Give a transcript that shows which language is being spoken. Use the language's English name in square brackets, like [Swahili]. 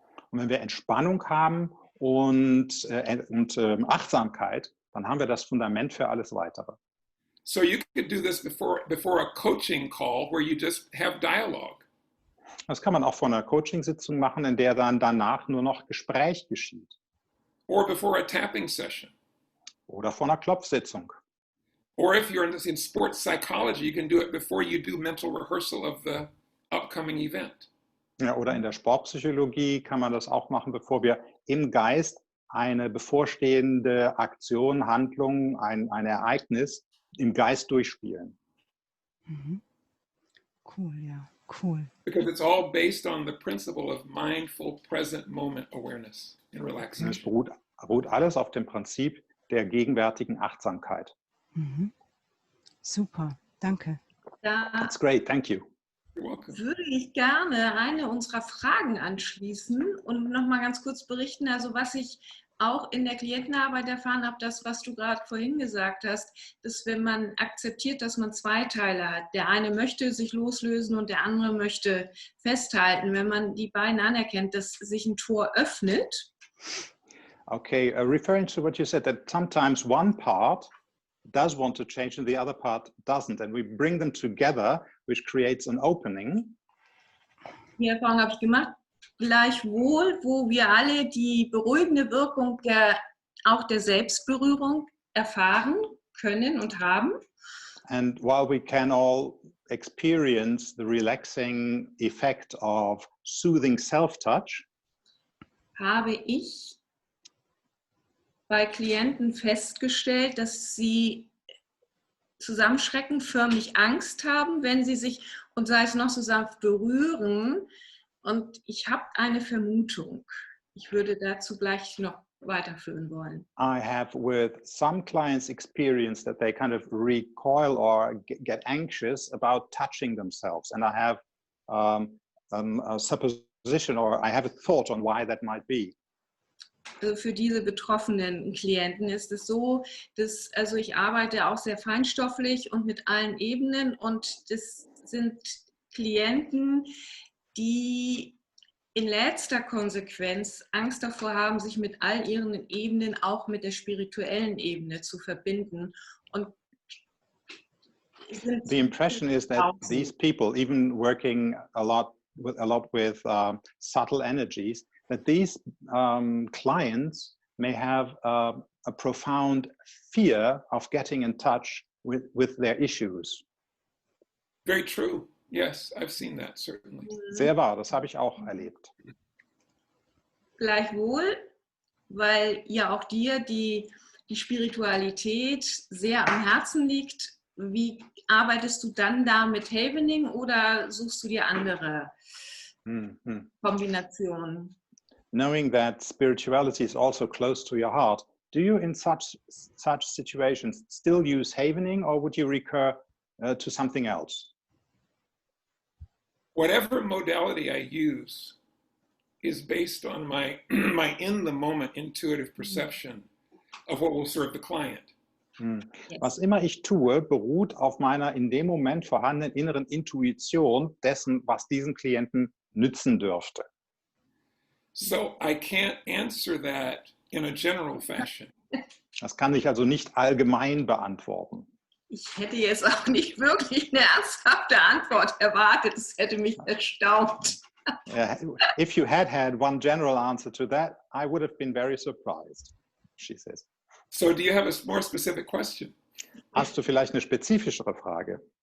[German] Und wenn wir Entspannung haben und Achtsamkeit, dann haben wir das Fundament für alles Weitere. [English] So you could do this before a coaching call where you just have dialogue. [German] Das kann man auch vor einer Coaching-Sitzung machen, in der dann danach nur noch Gespräch geschieht. [English] Or before a tapping session. [German] Oder vor einer Klopfsitzung. [English] Or if you're in sports psychology, you can do it before you do mental rehearsal of the upcoming event. [German] Ja, oder in der Sportpsychologie kann man das auch machen, bevor wir im Geist eine bevorstehende Aktion, Handlung, ein Ereignis im Geist durchspielen. Mhm. Cool, ja, cool. [English] Because it's all based on the principle of mindful present moment awareness and [German] Es [English] relaxation. [German] beruht alles auf dem Prinzip der gegenwärtigen Achtsamkeit. Mhm. Super, danke. Da [English] That's great, thank you. You're welcome. [German] würde ich gerne eine unserer Fragen anschließen und noch mal ganz kurz berichten, also was ich auch in der Klientenarbeit erfahren habe, das, was du gerade vorhin gesagt hast, dass wenn man akzeptiert, dass man zwei Teile hat, der eine möchte sich loslösen und der andere möchte festhalten, wenn man die beiden anerkennt, dass sich ein Tor öffnet. [English] Okay, referring to what you said, that sometimes one part does want to change and the other part doesn't, and we bring them together, which creates an opening. [German] Die Erfahrung habe ich gemacht. Gleichwohl, wo wir alle die beruhigende Wirkung auch der Selbstberührung erfahren können und haben. [English] And while we can all experience the relaxing effect of soothing self-touch, [German] Habe ich bei Klienten festgestellt, dass sie zusammenschrecken, förmlich Angst haben, wenn sie sich, und sei es noch so sanft, berühren. Und ich habe eine Vermutung. Ich würde dazu gleich noch weiterführen wollen. [English] I have with some clients experienced that they kind of recoil or get anxious about touching themselves. And I have a supposition or I have a thought on why that might be. [German] Also für diese betroffenen Klienten ist es so, dass, also ich arbeite auch sehr feinstofflich und mit allen Ebenen, und das sind Klienten, die in letzter Konsequenz Angst davor haben, sich mit all ihren Ebenen, auch mit der spirituellen Ebene, zu verbinden. Und [English] the impression is that these people, even working a lot with subtle energies, that these clients may have a profound fear of getting in touch with their issues. Very true. Yes, I've seen that, certainly. [German] Sehr wahr, das habe ich auch erlebt. Gleichwohl, weil ja auch dir die Spiritualität sehr am Herzen liegt, wie arbeitest du dann da mit Havening oder suchst du dir andere Kombinationen? [English] Knowing that spirituality is also close to your heart, do you in such situations still use Havening, or would you recur to something else? Whatever modality I use is based on my in-the-moment intuitive perception of what will serve the client. [German] Was immer ich tue, beruht auf meiner in dem Moment vorhandenen inneren Intuition dessen, was diesen Klienten nützen dürfte. [English] So I can't answer that in a general fashion. [German] Das kann ich also nicht allgemein beantworten. Ich hätte jetzt auch nicht wirklich eine ernsthafte Antwort erwartet. Das hätte mich erstaunt. [English] If you had one general answer to that, I would have been very surprised, she says. So do you have a more specific question? [German] Hast du vielleicht eine spezifischere Frage?